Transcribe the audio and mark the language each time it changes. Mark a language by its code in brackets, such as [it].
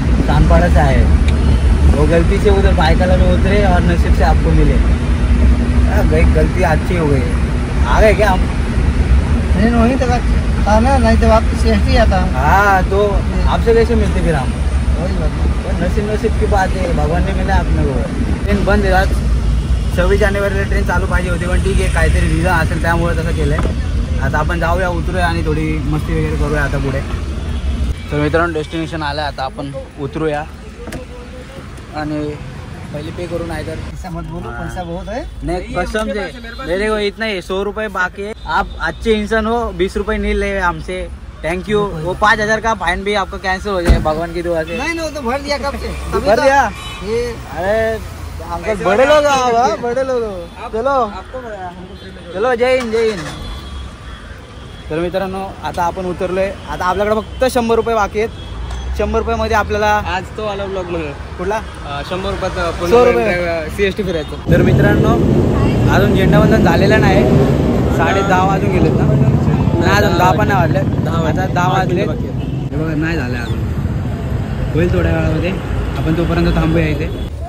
[hi] कानपाड़ा से आए, वो गलती से उधर बाइकाला में उतरे और नसीब से आपको मिले, भाई गलती अच्छी हो गई, आ गए क्या हम? नहीं वहीं तक था ना, नहीं तो आपकी सेफ्टी आता। हाँ तो आपसे कैसे मिलते फिर हम? वही बात, नसीब की बात आहे, भगवान ने मिला आपने को। [mr] ट्रेन बंद आहे आज, 26 जानेवारीला ट्रेन चालू पाहिजे होती, पण ठीक आहे काहीतरी रिझन असेल त्यामुळे तसं केलं आहे। आता आपण जाऊया, उतरूया आणि थोडी मस्ती वगैरे करूया आता पुढे। तर मित्रांनो डेस्टिनेशन आलं, आता आपण उतरूया आणि पहले पे करून आहे तर [hi] ऐसा मत बोलो, पैसा बहुत है। नहीं कसम से मेरे को इतना ही 100 रुपये बाकी है, आप अच्छे इंसान हो, 20 रुपये नहीं ले हमसे, [en] Thank you. [hi] वो 5,000 का फाइन भी आपका कैंसिल हो जाए भगवान की दुआ से। नहीं तो भर दिया कब से, भर दिया ये अरे अंकल बड़े लोग आओ, बड़े लोग चलो चलो, जय हिंद जय हिंद। [mr] तर मित्रांनो आता आपण उतरलोय, आता आपल्याकडे फक्त 100 रुपये बाकी आहेत, 100 रुपयामध्ये आपल्याला आज तो आला ब्लॉग मध्ये कुठला 100 रुपयाचा 100 रुपये CST फिरायचं। तर मित्रांनो अजून झेंडावंदन झालेलं नाही, 10:30 वाजून गेलेत ना, नाही अजून 10 पण नाही वाजले, आता 10 वाजले बघा, नाही झालं अजून, होईल थोड्या वेळामध्ये, आपण तोपर्यंत थांबूया इथे।